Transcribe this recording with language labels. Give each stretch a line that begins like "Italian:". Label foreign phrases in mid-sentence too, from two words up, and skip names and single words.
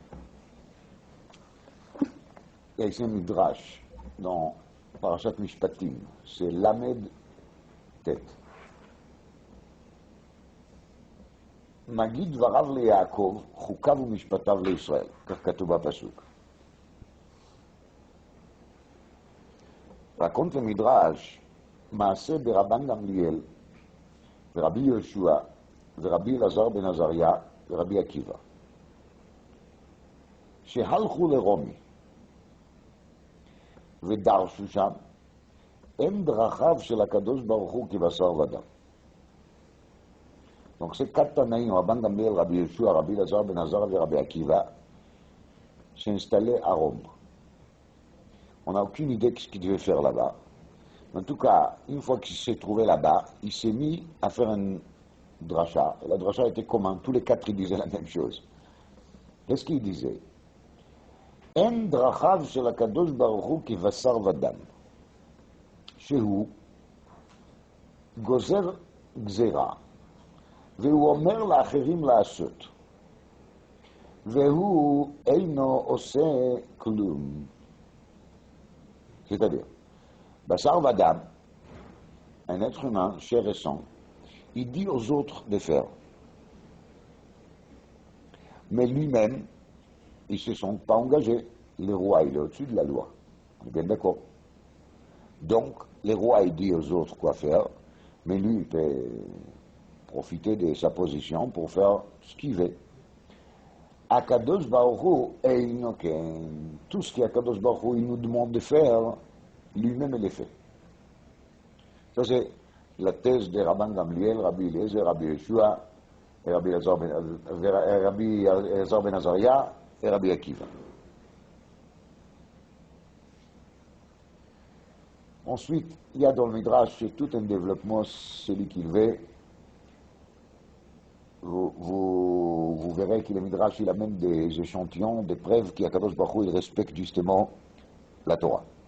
French: il y a ici un midrash dans Parashat Mishpatim, c'est Lamed Tet.
Hebrew: מגיד דבריו ליעקב חקיו ומשפטיו לישראל, כך כתוב בפסוק.
French: raconte le midrash,
Hebrew: מעשה ברבן גמליאל, ורבי יהושע, ורבי אלעזר בן עזריה, ורבי עקיבא, שהלכו לרומי, ודרשו שם, הם דרכיו של הקדוש ברוך הוא כבשר ודם.
French: Donc ces quatre Tanaïm, Rabban Gamliel, Rabbi Yeshua, Rabbi Lazar ben Azar et Rabbi Akiva, s'est installé à Rome. On n'a aucune idée de ce qu'il devait faire là-bas. En tout cas, une fois qu'il s'est trouvé là-bas, il s'est mis à faire un dracha. Et la dracha était commun, tous les quatre ils disaient la même chose. Qu'est-ce qu'ils disaient?
Hebrew: אין דרכיו של הקדוש ברוך הוא כבשר ודם שהוא גוזר גזירה, והוא אומר לאחרים לעשות, והוא אינו עושה כלום.
French: C'est-à-dire,
Hebrew: בשר ודם,
French: un être humain, chair et sang, il dit aux autres de faire. Mais lui-même, ils ne se sont pas engagés. Le roi, il est au-dessus de la loi. On est bien d'accord. Donc, le roi, il dit aux autres quoi faire, mais lui, il peut profiter de sa position pour faire ce qu'il veut.
Hebrew: הקדוש ברוך הוא אינו כן.
French: Tout ce qu'Akadosh Baruch Hu il nous demande de faire, lui-même il le fait. Ça c'est la thèse de Rabban Gamliel, Rabbi Eliezer, Rabbi Yeshua, et Rabbi Elazar ben Azariah et Rabbi Akiva. Ensuite, il y a dans le Midrash, c'est tout un développement, celui qu'il veut. Vous verrez que le Midrash, il a même des échantillons, des preuves qu'Akadosh Baruch Hu, il respecte justement la Torah.